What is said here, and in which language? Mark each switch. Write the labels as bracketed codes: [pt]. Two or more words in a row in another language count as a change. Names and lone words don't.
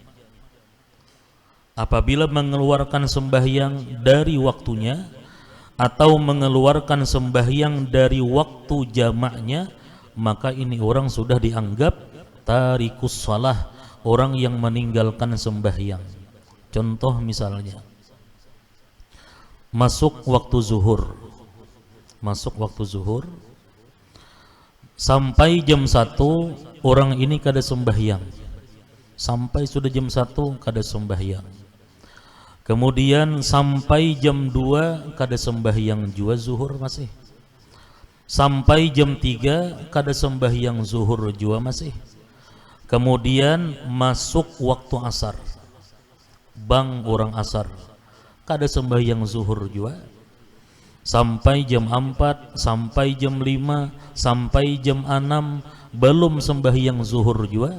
[id] Apabila mengeluarkan sembahyang dari waktunya atau mengeluarkan sembahyang dari waktu jamaknya, maka ini orang sudah dianggap [ar] تارك الصلاة, [id] orang yang meninggalkan sembahyang. Contoh misalnya, masuk waktu zuhur sampai jam 1 orang ini kada sembahyang, sampai sudah jam 1 kada sembahyang, kemudian sampai jam 2 kada sembahyang juga zuhur masih, sampai jam 3 kada sembahyang zuhur juga masih, kemudian masuk waktu asar, bang orang asar kada sembahyang zuhur juga, sampai jam 4, sampai jam 5, sampai jam 6 belum sembahyang zuhur juga.